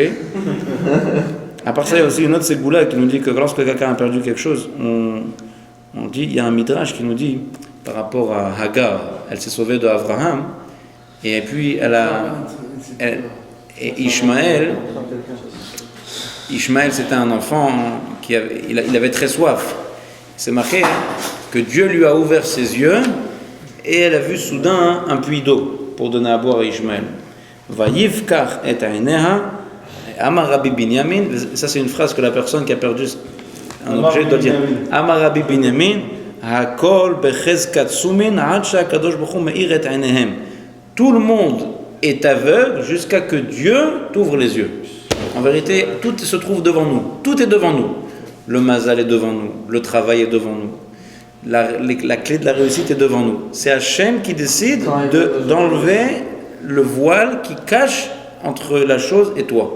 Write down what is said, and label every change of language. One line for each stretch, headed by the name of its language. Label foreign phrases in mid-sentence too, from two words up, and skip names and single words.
French: À part ça, il y a aussi une autre ségoula qui nous dit que lorsque quelqu'un a perdu quelque chose, on dit, il y a un midrash qui nous dit, par rapport à Hagar, elle s'est sauvée de Abraham, et puis et Ishmaël, c'était un enfant il avait très soif. C'est marqué que Dieu lui a ouvert ses yeux et elle a vu soudain un puits d'eau pour donner à boire à Ishmaël.
Hebrew: ויפקח את עיניה אמר רבי בנימין.
French: Ça c'est une phrase que la personne qui a perdu un objet doit dire.
Hebrew: אמר רבי בנימין הכל בחזקת סומין עד שהקדוש ברוך הוא מאיר את עיניהם.
French: Tout le monde est aveugle jusqu'à que Dieu t'ouvre les yeux. En vérité, tout se trouve devant nous. Tout est devant nous. Le mazal est devant nous. Le travail est devant nous. La clé de la réussite est devant nous. C'est Hachem qui décide d'enlever le voile qui cache entre la chose et toi.